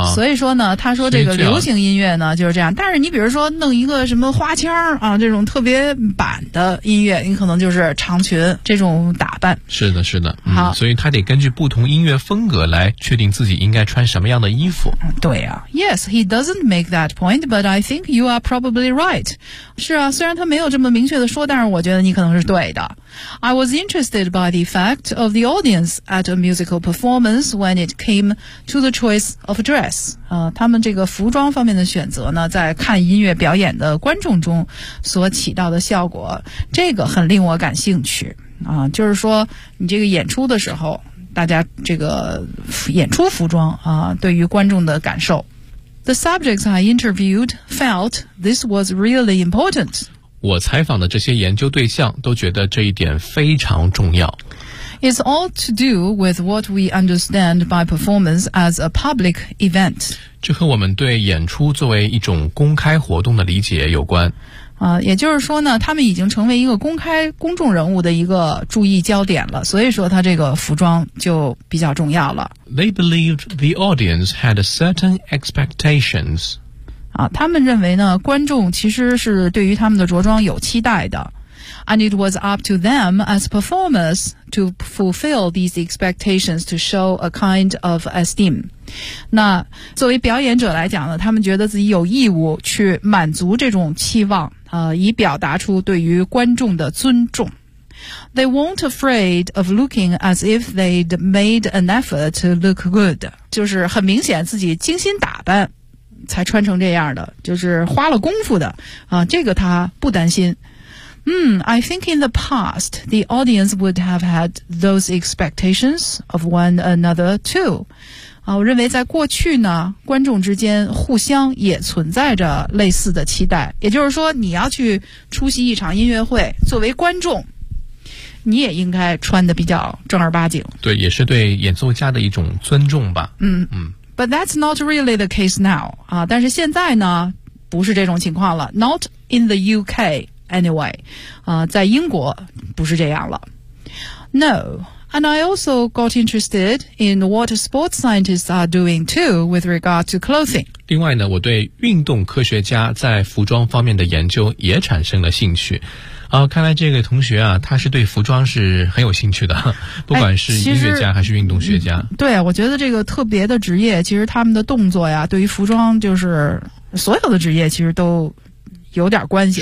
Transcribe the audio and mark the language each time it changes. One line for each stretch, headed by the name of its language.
Chinese: 所以说呢，他说这个流行音乐呢就是这样。但是你比如说弄一个什么花腔这种特别板的音乐，你可能就是长裙这种打扮。是的，是的。好，所以他得根据不同音乐风格来确定自己应该穿什么样的衣服。对啊
English: ，Yes, he doesn't make that point, but I think you are probably right.
Chinese: 是啊，虽然他没有这么明确的说，但是我觉得你可能是对的。
English: I was interested by the effect of the audience at a musical performance when it came to the choice of dress.
Chinese: 他们这个服装方面的选择呢，在看音乐表演的观众中所起到的效果，这个很令我感兴趣就是说，你这个演出的时候。大家这个演出服装对于观众的感受。
English: The subjects I interviewed felt this was really important.
Chinese: 我采访的这些研究对象都觉得这一点非常重要。
English: It's all to do with what we understand by performance as a public event.
Chinese: 这和我们对演出作为一种公开活动的理解有关。也就是说呢，他们已经成为一个公开公众人物的一个注意焦点了，所以说他这个服装就比较重要了。
English: They believed the audience had a certain expectations.
Chinese: 他们认为呢，观众其实是对于他们的着装有期待的。
English: And it was up to them as performers to fulfill these expectations to show a kind of esteem.
Chinese: 那作为表演者来讲呢，他们觉得自己有义务去满足这种期望，以表达出对于观众的尊重。
English: They weren't afraid of looking as if they'd made an effort to look good.
Chinese: 就是很明显自己精心打扮才穿成这样的，就是花了功夫的，这个他不担心。
English: I think in the past, the audience would have had those expectations of one another too.
Chinese: 我认为在过去呢，观众之间互相也存在着类似的期待。也就是说，你要去出席一场音乐会，作为观众你也应该穿得比较正儿八经，对，也是对演奏家的一种尊重吧。
English: But that's not really the case now.
Chinese: 但是现在呢，不是这种情况了。
English: Not in the UK anyway.
Chinese: 在英国不是这样了。
English: No, and I also got interested in what sports scientists are doing too with regard to clothing.
Chinese: 另外呢，我对运动科学家在服装方面的研究也产生了兴趣。看来这个同学啊，他是对服装是很有兴趣的，不管是音乐家还是运动学家。对，我觉得这个特别的职业，其实他们的动作呀，对于服装就是所有的职业其实都有点关系。